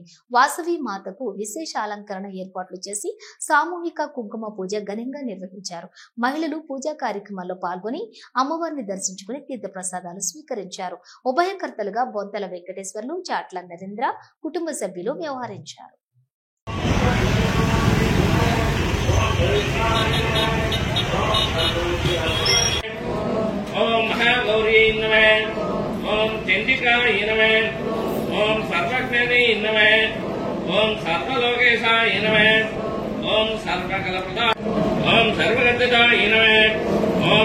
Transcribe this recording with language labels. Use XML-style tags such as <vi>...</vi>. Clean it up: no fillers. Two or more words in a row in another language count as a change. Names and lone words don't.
<te>వాసవి మాతకు విశేష అలంకరణ ఏర్పాట్లు చేసి సామూహిక కుంకుమ పూజ ఘనంగా నిర్వహించారు. మహిళలు పూజా కార్యక్రమాల్లో పాల్గొని అమ్మవారిని దర్శించుకుని తీర్థ ప్రసాదాలు స్వీకరించారు. ఉభయకర్తలుగా బొంతల వెంకటేశ్వర్లు, చాట్ల నరేంద్ర కుటుంబ సభ్యులు వ్యవహరించారు.</te> <sa>ओम महागौरी नमः, ओम चंडिकाय नमः, ओम सर्वज्ञानी नमः, ओम सर्वलोकेशाय नमः, ओम सर्वकलप्रदाय, ओम सर्वगतदाय नमः, ओम</sa>